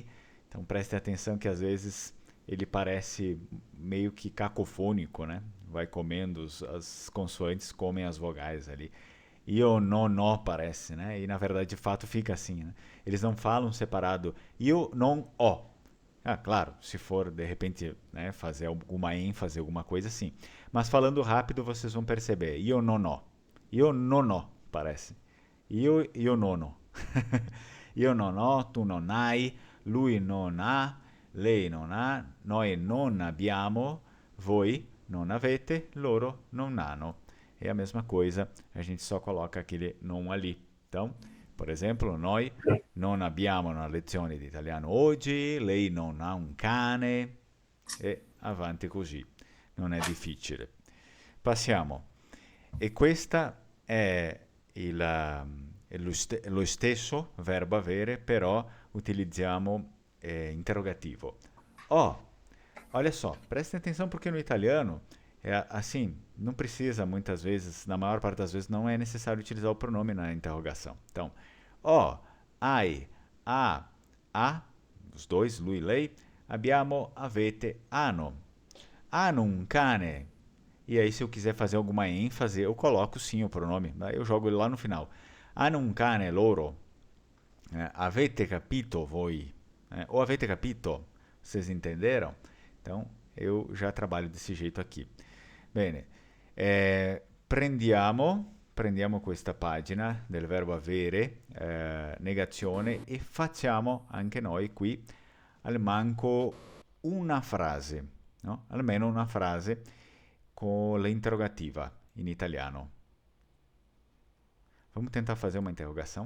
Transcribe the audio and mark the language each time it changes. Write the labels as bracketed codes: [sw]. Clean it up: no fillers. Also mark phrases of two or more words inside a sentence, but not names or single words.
[pt] Então preste atenção que às vezes ele parece meio que cacofônico, né? Vai comendo, as consoantes comem as vogais ali. [it] Io non ho [pt] parece, né? E na verdade de fato fica assim, né? Eles não falam separado. [it] Io non ho. [pt] Ah, claro, se for de repente, né, fazer alguma ênfase, alguma coisa assim. Mas falando rápido vocês vão perceber. [it] Io non ho. Io non ho, parece. Io non ho. Io non ho, tu non hai, lui non ha, lei non ha, noi non abbiamo, voi non avete, loro non hanno. [pt] É a mesma coisa, a gente só coloca aquele non ali. Então, por exemplo, [it] noi non abbiamo una lezione di italiano oggi, lei non ha un cane, e avanti così. Non è difficile. Passiamo. E questa è lo stesso verbo avere, però utilizziamo interrogativo. [pt] Oh, olha só, prestem atenção porque no italiano é assim, não precisa muitas vezes, na maior parte das vezes não é necessário utilizar o pronome na interrogação. Então, hai, a, os dois, [it] lui e lei, abbiamo, avete, hanno. hanno un cane. [pt] E aí, se eu quiser fazer alguma ênfase, eu coloco sim o pronome. Daí eu jogo ele lá no final. [it] Hanno un cane loro. Avete capito voi? Ou avete capito? [pt] Vocês entenderam? Então, eu já trabalho desse jeito aqui. [it] Bene. Prendiamo questa pagina del verbo avere, negazione, e facciamo anche noi qui al manco una frase, no? Almeno una frase con l'interrogativa in italiano. [pt] Vamos tentar fazer uma interrogação?